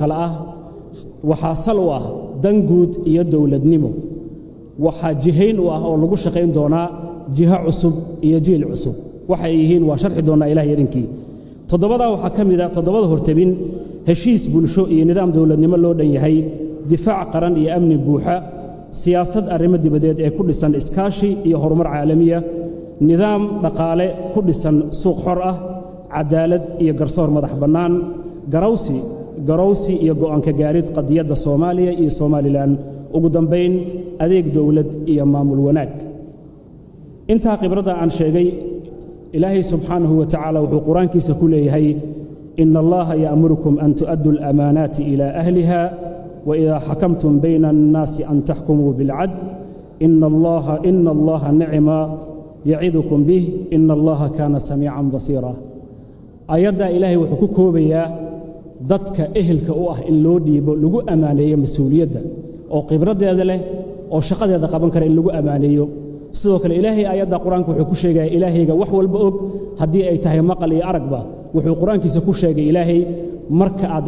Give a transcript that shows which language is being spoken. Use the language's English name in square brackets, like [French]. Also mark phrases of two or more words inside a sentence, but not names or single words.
[Somali] kale ah waxaa sal u ah dan guud iyo dowladnimo waxaa jihayn u ah oo lagu shaqayn doonaa jiha cusub iyo jiil cusub waxay yihiin waa sharxi doonaa ilaahay idinkii toddobadaa waxaa ka mid ah toddobada hortabin heshiis bulsho iyo nidaam dowladnimo loo dhan yahay difaac qaran iyo amni buuxa siyaasad arrimo dibadeed ee ku dhisan iskaashi iyo horumar caalamiya nidaam dhaqaale ku dhisan suuq xor ah cadaalad iyo garsoor madax bannaan garowsi iyo go'aanka gaarid qadiyadda Soomaaliya iyo Somaliland ugu dambeyn adeeg dawlad iyo maamul wanaag inta khibrada aan sheegay ilaahay [Arabic] سبحانه وتعالى [Somali] wuxuu quraankiisa [Arabic] ku leeyahay إن الله يأمركم أن تؤدوا الأمانات إلى أهلها وإذا حكمتم بين الناس أن تحكموا بالعدل إن الله نعما يعظكم به إن الله كان سميعا بصيرا [Somali] ayada ilaahay wuxuu ku koobayaa dadka ehelka u ah in loo dhiibo lagu amaaneeyo mas'uuliyadda oo khibradeeda leh oo shaqadeeda qaban kara in lagu amaaneeyo sidoo kale ilaahay ayada quraanka wuxuu ku sheegay ilaahayga wax walba og hadii ay tahay maqal iyo aragba wuxuu quraankiisa ku sheegay ilaahay marka